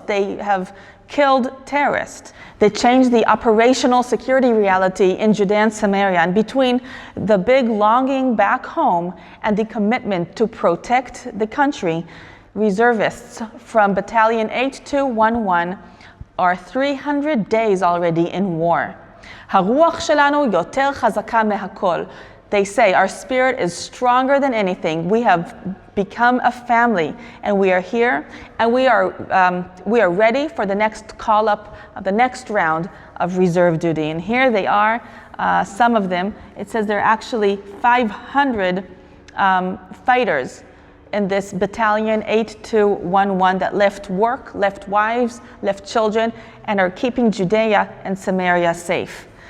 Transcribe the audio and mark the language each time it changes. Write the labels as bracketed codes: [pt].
[en] They have killed terrorists. They changed the operational security reality in Judea and Samaria. And between the big longing back home and the commitment to protect the country, reservists from Battalion 8211 are 300 days already in war. [he] הרוח שלנו יותר חזקה מהכל. [en] They say our spirit is stronger than anything. We have become a family, and we are here, and we are ready for the next call up, the next round of reserve duty. And here they are, some of them. It says there are actually 500 fighters in this battalion 8211 that left work, left wives, left children, and are keeping Judea and Samaria safe.